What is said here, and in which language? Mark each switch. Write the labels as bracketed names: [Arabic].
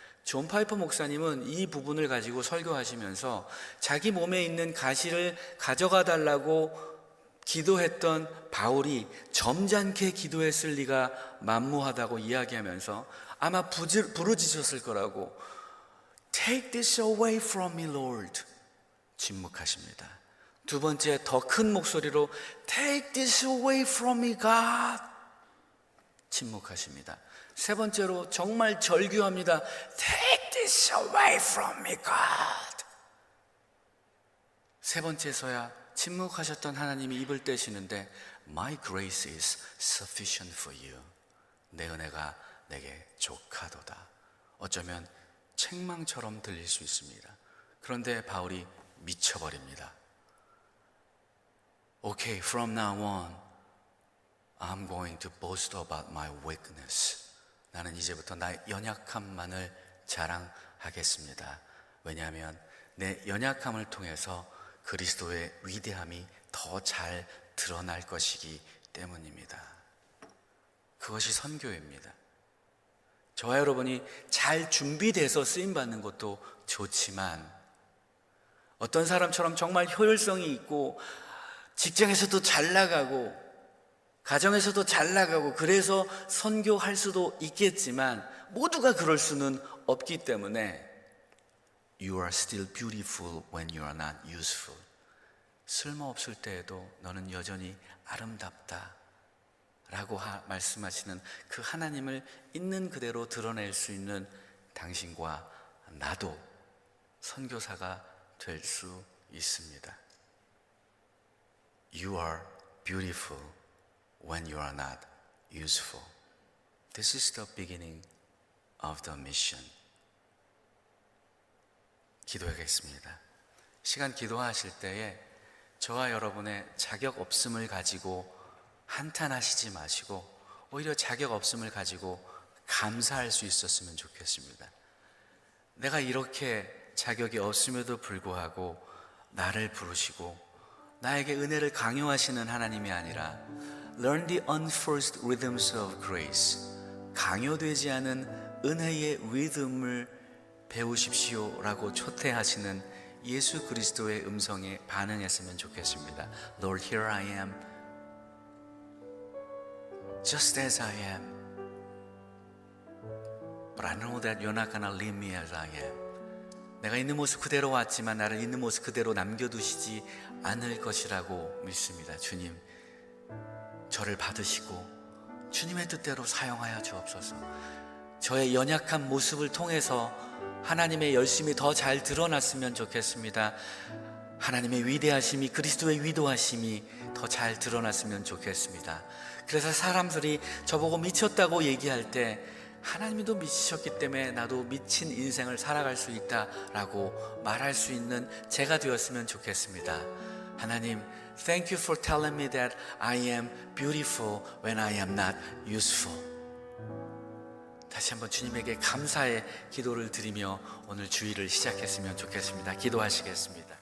[Korean] 존 파이퍼 목사님은 이 부분을 가지고 설교하시면서 자기 몸에 있는 가시를 가져가 달라고 기도했던 바울이 점잖게 기도했을 리가 만무하다고 이야기하면서 아마 부르짖었을 거라고, [English] Take this away from me, Lord. [Korean] 침묵하십니다. 두 번째, 더 큰 목소리로 [English] Take this away from me, God. [Korean] 침묵하십니다. 세 번째로 정말 절규합니다. [English] Take this away from me, God. [Korean] 세 번째서야 침묵하셨던 하나님이 입을 떼시는데 [English] My grace is sufficient for you. [Korean] 내 은혜가 내게 족하도다. 어쩌면 책망처럼 들릴 수 있습니다. 그런데 바울이 미쳐버립니다. [English] Okay, from now on I'm going to boast about my weakness. [Korean] 나는 이제부터 나의 연약함만을 자랑하겠습니다. 왜냐하면 내 연약함을 통해서 그리스도의 위대함이 더 잘 드러날 것이기 때문입니다. 그것이 선교입니다. 저와 여러분이 잘 준비돼서 쓰임받는 것도 좋지만 어떤 사람처럼 정말 효율성이 있고 직장에서도 잘 나가고 가정에서도 잘 나가고 그래서 선교할 수도 있겠지만 모두가 그럴 수는 없기 때문에 [English] You are still beautiful when you are not useful. [Korean] 쓸모없을 때에도 너는 여전히 아름답다 라고 말씀하시는 그 하나님을 있는 그대로 드러낼 수 있는 당신과 나도 선교사가 될 수 있습니다. [English] You are beautiful when you are not useful. This is the beginning of the mission. [Korean] 기도하겠습니다. 시간 기도하실 때에 저와 여러분의 자격 없음을 가지고 한탄하시지 마시고 오히려 자격 없음을 가지고 감사할 수 있었으면 좋겠습니다. 내가 이렇게 자격이 없음에도 불구하고 나를 부르시고 나에게 은혜를 강요하시는 하나님이 아니라 [English] Learn the unforced rhythms of grace. [Korean] 강요되지 않은 은혜의 리듬을 배우십시오 라고 초대하시는 예수 그리스도의 음성에 반응했으면 좋겠습니다. [English] Lord, here I am, just as I am. But I know that you're not gonna leave me as I am. [Korean] 내가 있는 모습 그대로 왔지만 나를 있는 모습 그대로 남겨두시지 않을 것이라고 믿습니다. 주님, 저를 받으시고 주님의 뜻대로 사용하여 주옵소서. 저의 연약한 모습을 통해서 하나님의 열심이 더 잘 드러났으면 좋겠습니다. 하나님의 위대하심이, 그리스도의 위도하심이 더 잘 드러났으면 좋겠습니다. 그래서 사람들이 저보고 미쳤다고 얘기할 때 하나님도 미치셨기 때문에 나도 미친 인생을 살아갈 수 있다라고 말할 수 있는 제가 되었으면 좋겠습니다. [English] 하나님, Thank you for telling me that I am beautiful when I am not useful. [Korean] 다시 한번 주님에게 감사의 기도를 드리며 오늘 주일을 시작했으면 좋겠습니다. 기도하시겠습니다.